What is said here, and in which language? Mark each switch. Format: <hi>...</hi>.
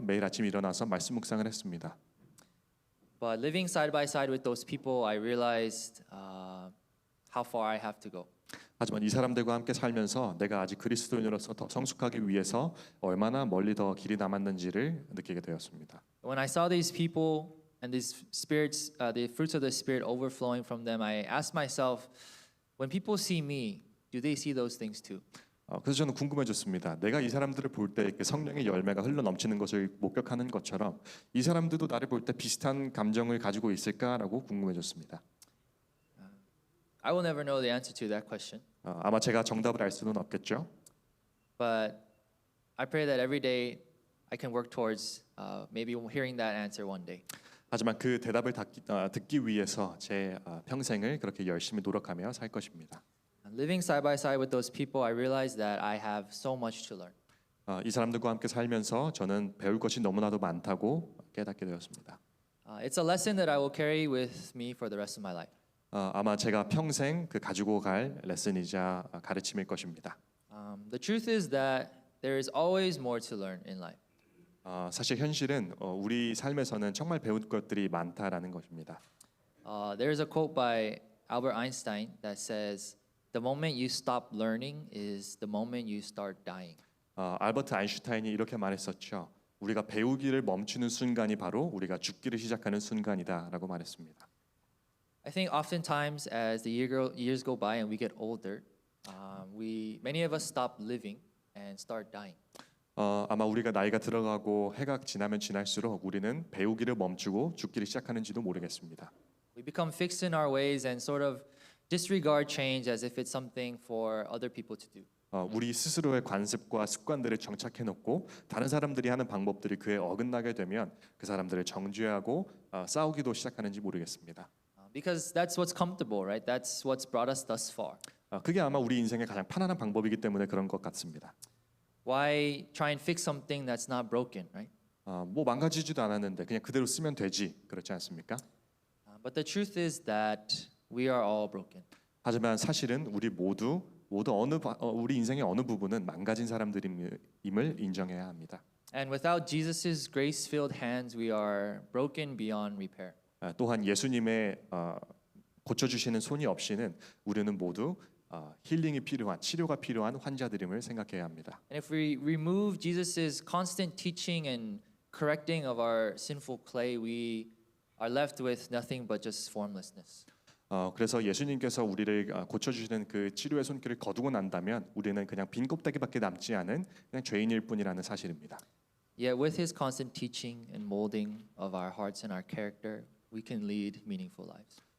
<ko>매일 아침 일어나서 말씀 묵상을 했습니다.</ko> <en>But living side by side with those people, I realized how far I have to go.</en> <ko>하지만 이 사람들과 함께 살면서 내가 아직 그리스도인으로서 더 성숙하기 위해서 얼마나 멀리 더 길이 남았는지를 느끼게 되었습니다.</ko> <en>When I saw these people and these spirits, the fruits of the Spirit overflowing from them, I asked myself, when people see me, do they see those things too?</en> <ko>그래서 저는 궁금해졌습니다. 내가 이 사람들을 볼 때 성령의 열매가 흘러 넘치는 것을 목격하는 것처럼 이 사람들도 나를 볼 때 비슷한 감정을 가지고 있을까라고 궁금해졌습니다.</ko> <en>I will never know the answer to that question.</en> <ko>아마 제가 정답을 알 수는 없겠죠.</ko> <en>But I pray that every day I can work towards maybe hearing that answer one day.</en> <ko>하지만 그 대답을 듣기 위해서 제 평생을 그렇게 열심히 노력하며 살 것입니다.</ko> <en>Living side by side with those people, I realized that I have so much to learn.</en> <ko>이 사람들과 함께 살면서 저는 배울 것이 너무나도 많다고 깨닫게 되었습니다.</ko> <en>It's a lesson that I will carry with me for the rest of my life.</en> <ko>아마 제가 평생 가지고 갈 레슨이자 가르침일 것입니다.</ko> <en>The truth is that there is always more to learn in life.</en> <ko>사실 현실은 우리 삶에서는 정말 배울 것들이 많다라는 것입니다.</ko> <en>There is a quote by Albert Einstein that says, "The moment you stop learning is the moment you start dying."</en> <ko>알버트 아인슈타인이 이렇게 말했었죠. 우리가 배우기를 멈추는 순간이 바로 우리가 죽기를 시작하는 순간이다라고 말했습니다.</ko> <en>I think oftentimes as the years go by and we get older, many of us stop living and start dying.</en> <ko>아마 우리가 나이가 들어가고 해가 지나면 지날수록 우리는 배우기를 멈추고 죽기를 시작하는지도 모르겠습니다.</ko> <en>We become fixed in our ways and sort of disregard change as if it's something for other people to do.</en> <ko>우리 스스로의 관습과 습관들을 정착해 놓고 다른 사람들이 하는 방법들이 그에 어긋나게 되면 그 사람들을 정죄하고 싸우기도 시작하는지 모르겠습니다.</ko> <en>Because that's what's comfortable, right? That's what's brought us thus far.</en> <ko>그게 아마 우리 인생의 가장 편안한 방법이기 때문에 그런 것 같습니다.</ko> <en>Why try and fix something that's not broken, right?</en> <ko>뭐 망가지지도 않았는데 그냥 그대로 쓰면 되지 그렇지 않습니까?</ko> <en>But the truth is that we are all broken.</en> <ko>하지만 사실은 우리 모두 우리 인생의 어느 부분은 망가진 사람들임을 인정해야 합니다.</ko> <en>And without Jesus' grace-filled hands, we are broken beyond repair.</en> <ko>또한 예수님의 고쳐주시는 손이 없이는 우리는 모두 힐링이 필요한 치료가 필요한 환자들임을 생각해야 합니다.</ko> <en>And if we remove Jesus' constant teaching and correcting of our sinful clay, we are left with nothing but just formlessness.</en> <ko>그래서 예수님께서 우리를 고쳐주시는 그 치료의 손길을 거두고 난다면 우리는 그냥 빈 껍데기밖에 남지 않은 그냥 죄인일 뿐이라는 사실입니다.</ko> <en>Yet with His constant teaching and molding of our hearts and our character, we can lead meaningful lives.</en>